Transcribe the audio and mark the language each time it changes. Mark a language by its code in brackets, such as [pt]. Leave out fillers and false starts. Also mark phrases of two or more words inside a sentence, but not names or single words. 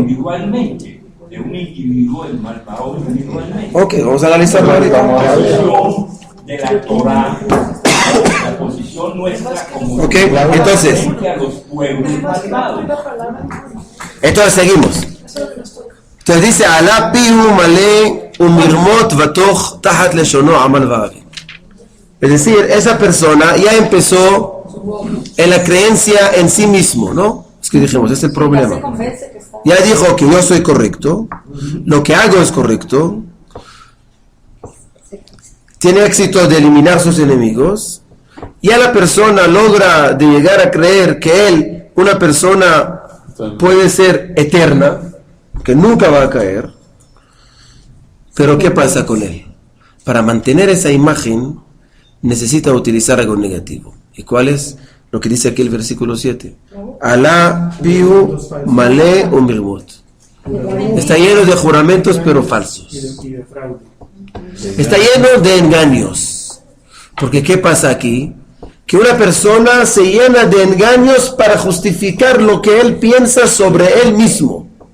[es] Individualmente, de un individuo, el malvado individualmente. Ok, vamos a analizarlo ahorita. La posición de la Torah, la posición nuestra como Ok, entonces. frente a los pueblos malvados. Entonces seguimos. Entonces dice, [he] אלה פיהו מלא ומרמות ותך תחת לשונו עמל ואון. [es] Es decir, esa persona ya empezó en la creencia en sí mismo, ¿no? Es que dijimos, es el problema. Ya dijo que yo soy correcto, lo que hago es correcto, tiene éxito de eliminar sus enemigos, ya la persona logra de llegar a creer que una persona puede ser eterna, que nunca va a caer. Pero ¿qué pasa con él? Para mantener esa imagen necesita utilizar algo negativo. ¿Y cuál es? Lo que dice aquí el versículo 7. [he] אלה פיהו מלא ומרמות. [es] Está lleno de juramentos pero falsos. Está lleno de engaños. Porque ¿qué pasa aquí? Que una persona se llena de engaños para justificar lo que él piensa sobre él mismo.